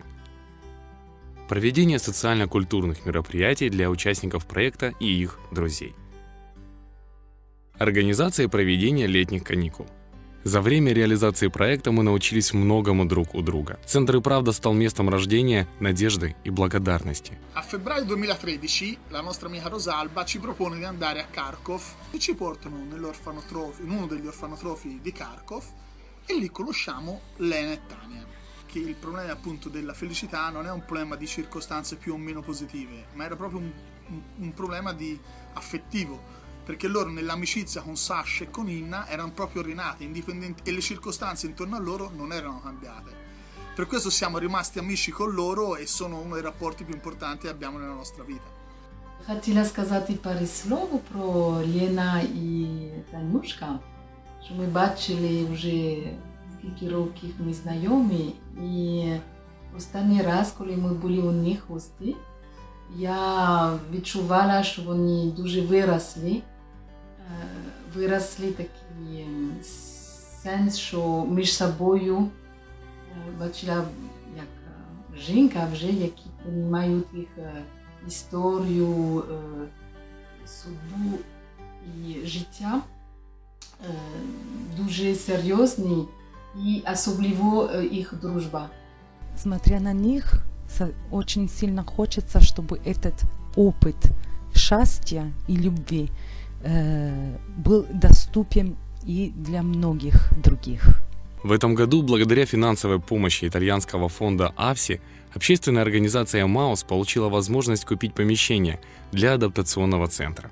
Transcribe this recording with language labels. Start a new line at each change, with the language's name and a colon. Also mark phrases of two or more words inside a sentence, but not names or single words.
Russian: Проведение социально-культурных мероприятий для участников проекта и их друзей. Организация и проведение летних каникул. За время реализации проекта мы научились многому друг у друга. Центр и правда стал местом рождения надежды и благодарности.
Italian: A febbraio 2013 la nostra amica Rosalba ci propone di andare a Kharkov e ci portano in uno degli orfanotrofi di Kharkov e lì conosciamo Lena e Tania. Che il problema appunto della felicità non è un problema di circostanze più o meno positive, ma era proprio un problema di affettivo, perché loro nell'amicizia con Sasha e con Inna erano proprio rinate, indipendenti, e le circostanze intorno a loro non erano cambiate. Per questo siamo rimasti amici con loro e sono uno dei rapporti più importanti che abbiamo nella nostra vita.
Ukrainian: Хотіла сказати пару слов про Лена і Танюшка, що ми бачили вже скільки років ми знайомі, і останній раз, коли ми були у них в гості, я відчувала, що вони дуже виросли такий сенс, що між собою бачила як жінка вже, які приймають їх історію, судьбу і життя дуже серйозні і особливо їх дружба.
Russian: Смотря на них, очень сильно хочется, чтобы этот опыт счастья и любви был доступен и для многих других. В этом году, благодаря финансовой помощи итальянского фонда АФСИ, общественная организация «Эмаус» получила возможность купить помещение для адаптационного центра.